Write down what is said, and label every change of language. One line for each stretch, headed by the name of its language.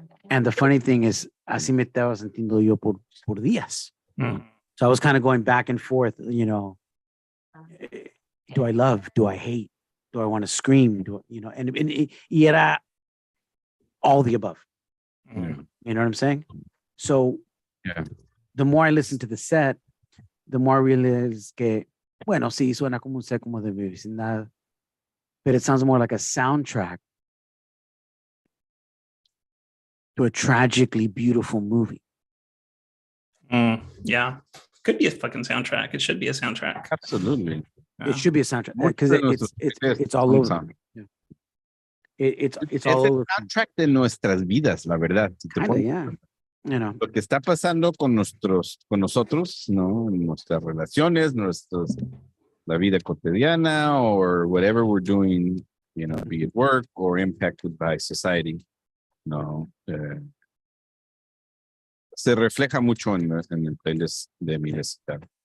English: And the funny thing is,
Spanish: así me estaba sintiendo yo por días.
English: So I was kind of going back and forth, you know, do I love? Do I hate? Do I want to scream? And y era all the above. You know what I'm saying? So the more I listen to the set, the more I realize
Spanish: que, bueno, sí, suena como un set como de mi vecindad,
English: but it sounds more like a soundtrack to a tragically beautiful movie. Yeah. Could be a fucking soundtrack. It should be a soundtrack. Absolutely. Yeah. It should be a soundtrack because it's all over. Yeah. It's all over.
Spanish: Es el soundtrack de nuestras vidas, la verdad.
English: Yeah. You know.
Spanish: Lo que está pasando con nosotros, ¿no? Nuestras relaciones, la vida cotidiana,
English: or whatever we're doing, you know, be it work or impacted by society.
Spanish: No. Se refleja mucho en el playlist de mi lista.